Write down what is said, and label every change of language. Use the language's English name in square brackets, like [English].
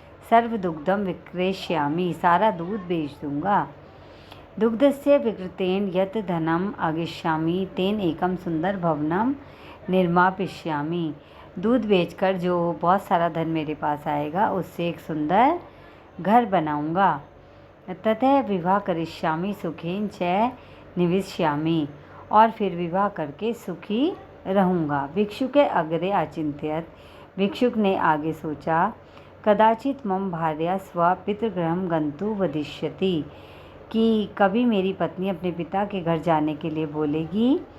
[Sanskrit] सर्व दुग्धम विक्रेष्यामि। [Hindi] सारा दूध बेच दूंगा। [Sanskrit] दुग्धस्य विकृतेन यत् धनम आगमिष्यामि तेन एकम सुंदर भवनम निर्मापयिष्यामि। [Hindi] दूध बेचकर जो बहुत सारा धन मेरे पास आएगा, उससे एक सुंदर घर बनाऊंगा। [Sanskrit] ततः विवाह करिष्यामि सुखेन च निविष्यामि। [Hindi] और फिर विवाह करके सुखी रहूँगा। [Sanskrit] भिक्षुक अग्रे आचिंत्यत। [Hindi] भिक्षुक ने आगे सोचा। [Sanskrit] कदाचित मम भार्या स्वपितृगृहं गन्तुं वदिष्यति, [Hindi] कि कभी मेरी पत्नी अपने पिता के घर जाने के लिए बोलेगी।